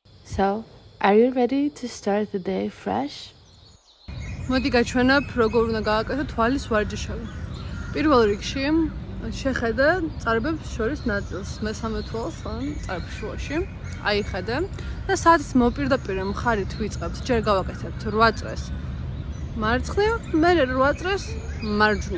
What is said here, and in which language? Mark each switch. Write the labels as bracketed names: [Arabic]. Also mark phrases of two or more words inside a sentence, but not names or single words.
[English] So, are you ready to start the day fresh? [Georgian] მოდი გაჩვენებ როგორ უნდა გააკეთო თვალის ვარჯიშები. პირველ რიგში შეხედე წარბებს შორის ნაწილს, მესამე თვალს ან წარბის შუაში. აიხედე და საათის მოპირდაპირე მხარით ვიწყებთ. ჯერ გავაკეთებთ 8 წრეს მარცხნივ, მერე 8 წრეს მარჯვნივ.